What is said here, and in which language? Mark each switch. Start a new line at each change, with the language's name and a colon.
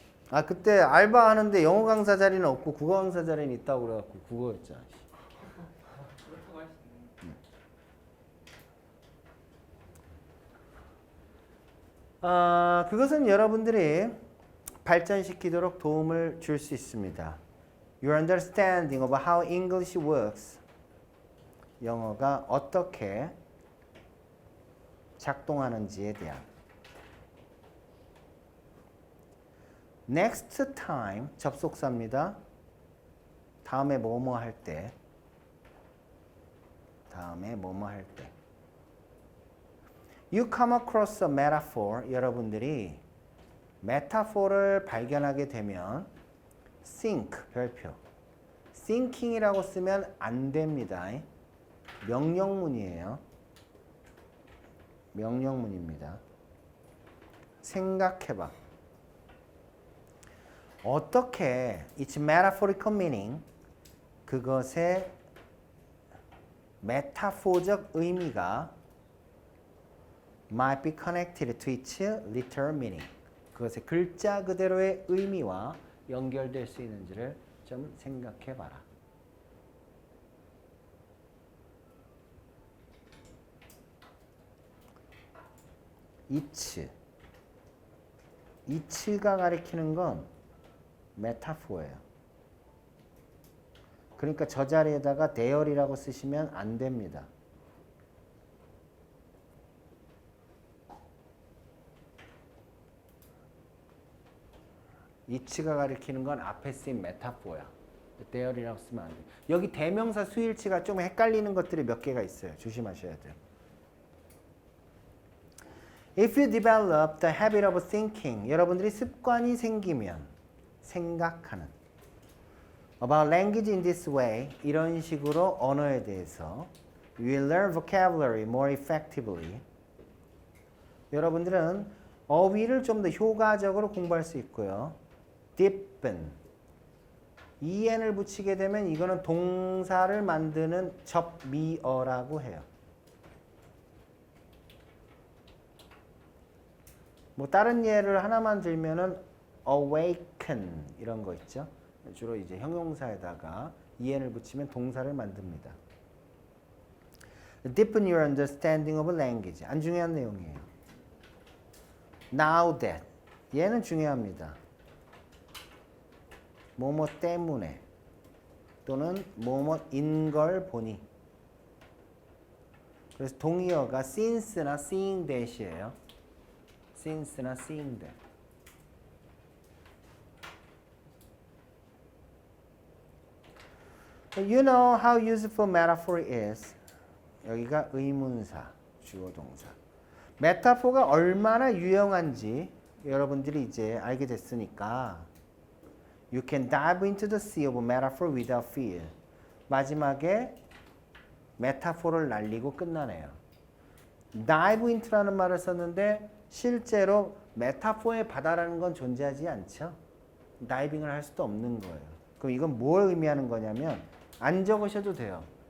Korean: 아, 그때 알바하는데 영어 강사 자리는 없고 국어 강사 자리는 있다고 그래갖고 국어였잖아. 그것은 여러분들이 발전시키도록 도움을 줄 수 있습니다.
English: Your understanding of how English works.
Korean: 영어가 어떻게 작동하는지에 대한.
English: Next time
Korean: 접속사입니다. 다음에 뭐뭐 할 때. 다음에 뭐뭐 할 때.
English: You come across a metaphor.
Korean: 여러분들이 메타포를 발견하게 되면 think, 별표. thinking이라고 쓰면 안 됩니다. 명령문이에요. 명령문입니다. 생각해봐. 어떻게
English: its metaphorical meaning,
Korean: 그것의 메타포적 의미가
English: might be connected to its literal meaning.
Korean: 그것의 글자 그대로의 의미와 연결될 수 있는지를 좀 생각해 봐라. it가 가리키는 건 메타포예요. 그러니까 저 자리에다가 there이라고 쓰시면 안 됩니다. 이치가 가리키는 건 앞에 쓰인 메타포야. there이라고 쓰면 안 돼. 여기 대명사 수일치가 좀 헷갈리는 것들이 몇 개가 있어요. 조심하셔야 돼요.
English: If you develop the habit of thinking,
Korean: 여러분들이 습관이 생기면 생각하는
English: about language in this way,
Korean: 이런 식으로 언어에 대해서
English: you will learn vocabulary more effectively.
Korean: 여러분들은 어휘를 좀 더 효과적으로 공부할 수 있고요. deepen, en을 붙이게 되면 이거는 동사를 만드는 접미어라고 해요. 뭐 다른 예를 하나만 들면은 awaken 이런 거 있죠. 주로 이제 형용사에다가 en을 붙이면 동사를 만듭니다.
English: Deepen your understanding of language.
Korean: 안 중요한 내용이에요.
English: Now that.
Korean: 얘는 중요합니다. 뭐뭐 때문에 또는 뭐뭐인 걸 보니. 그래서 동의어가 since나 seeing that이에요.
English: since나 seeing that. You know how useful metaphor is.
Korean: 여기가 의문사, 주어 동사. 메타포가 얼마나 유용한지 여러분들이 이제 알게 됐으니까
English: You can dive into the sea of metaphor without fear.
Korean: 마지막에 메타포를 날리고 끝나네요. dive into라는 말을 썼는데 실제로 메타포의 바다라는 건 존재하지 않죠. 다이빙을 할 수도 없는 거예요. 그럼 이건 뭘 의미하는 거냐면 안 적으셔도 돼요.